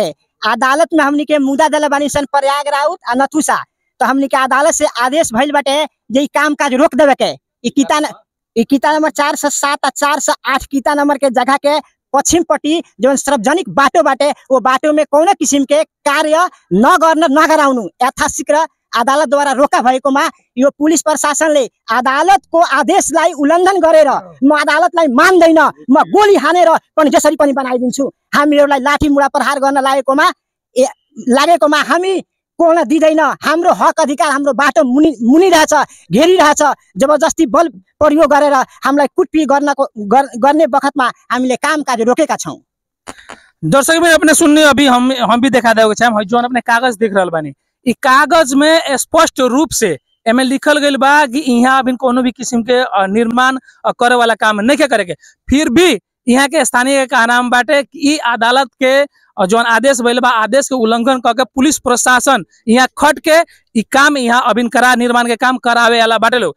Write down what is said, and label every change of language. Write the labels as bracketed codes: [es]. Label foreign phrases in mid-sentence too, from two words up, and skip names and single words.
[bho] अदालत में हमनी के मुद्दा दिले बानी सन प्रयाग राउत और नथुसा, तो हमनी के अदालत से आदेश भइल बाटे जे काम काज रोक देवे के। ई किता नंबर 4 से 7 और 4 से 8 किता नंबर के जगह के पश्चिम पट्टी जो सार्वजनिक बाटो बाटे वो बाटो में कौन किस्म के कार्य [ne] न गराउनु यथाशीघ्र अदालत द्वारा रोका भएको मा यो पुलिस प्रशासनले अदालतको आदेशलाई उल्लङ्घन गरेर म अदालतलाई मान्दैन म गोली हानेर पनि जसरी पनि बनाइदिन्छु। हामीहरूलाई लाठी मुढा प्रहार गर्न लागेकोमा हामी कोर्न दिँदैन। हाम्रो हक अधिकार हाम्रो बाटो मुनिरहेछ, घेरिरहेछ। जबरजस्ती बल प्रयोग गरेर हामीलाई कुटपिट गर्ने बखतमा हामीले कामकाज रोकेका छौं। [bho] दर्शक भाई अपने सुनने अभी हम भी देखा देवे हम जो अपने कागज देख रहल बानी, ई कागज में स्पष्ट रूप से एमे लिखल गइल बा कि यहाँ अभी कोनो भी किस्म के निर्माण करे वाला काम नहीं करे के। फिर भी यहाँ के स्थानीय का नाम बाटे कि अदालत के जो आदेश भइल बा आदेश के उल्लंघन करके पुलिस प्रशासन यहाँ खट के ई काम यहाँ अभी निर्माण के काम करावे वाला बाटे लोग।